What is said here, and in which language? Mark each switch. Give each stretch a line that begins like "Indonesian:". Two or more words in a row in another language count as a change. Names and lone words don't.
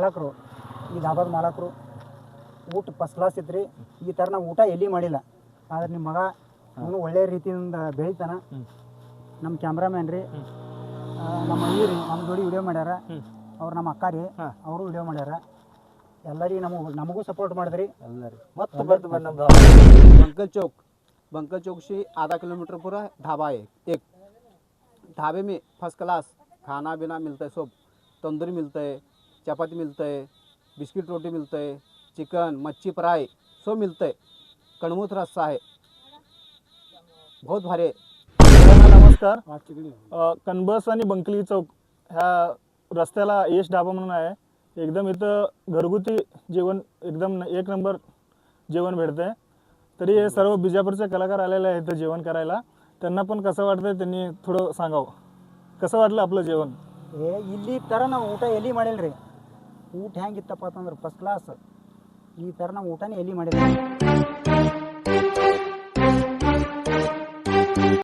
Kannada: ಇವರು ಮಾಲಕರು, ಈ ಧಾಬಾದ ಮಾಲಕರು ಊಟ
English: first class
Kannada: ಇತ್ತು ಈ ಥರ ನಾವು ಊಟ ಎಲ್ಲಿ ಮಾಡಿಲ್ಲ. ಆದ್ರೆ ನಿಮ್ಮ ಮಗ ಅವನು ಒಳ್ಳೆಯ ರೀತಿಯಿಂದ ಬೆಳಿತಾನ. ನಮ್ಮ ಕ್ಯಾಮ್ರಾಮ್ಯಾನ್ ರೀ, ನಮ್ಮ ಅಯ್ಯ ರೀ, ನಮ್ಮ ಜೋಡಿ ವಿಡಿಯೋ ಮಾಡ್ಯಾರ. ಅವ್ರು ನಮ್ಮ ಅಕ್ಕ ರೀ, ಅವರು ವಿಡಿಯೋ ಮಾಡ್ಯಾರ. ಎಲ್ಲರಿಗೆ ನಮಗೂ ಸಪೋರ್ಟ್ ಮಾಡಿದ್ರಿ. ಮತ್ತೆ ಬರ್ತು ಬಂದು ನಮ್ದು
Hindi: बंकल चौक से आधा किलोमीटर पूरा ढाबा है एक। ढाबे में
English: first class
Hindi: खाना पीना मिलता है, सब तंदूरी मिलता है, चपाती मिलता है, बिस्किट रोटी मिलता है, चिकन मच्छी फ्राई सब मिलता है, कणमूत रस्सा है, बहुत भारी है।
Marathi: नमस्कार. कनबस आणि बंकली चौक ह्या रस्त्याला यश ढाबा म्हणून आहे. एकदम इथं घरगुती जेवण एकदम एक नंबर जेवण भेटतंय. तरी हे सर्व बिजापूरचे कलाकार आलेले आहेत इथं जेवण करायला. त्यांना पण कसं वाटतंय त्यांनी थोडं सांगावं. कसं वाटलं आपलं जेवण?
Kannada: ಇಲ್ಲಿ ಥರ ನಾವು ಊಟ ಎಲ್ಲಿ ಮಾಡಿಲ್ಲ ರೀ. ಊಟ ಹೆಂಗಿತ್ತಪ್ಪ ಅಂತಂದ್ರೆ
English: first class.
Kannada: ಈ ಥರ ನಾವು ಊಟನೇ ಎಲ್ಲಿ ಮಾಡಿಲ್ಲ.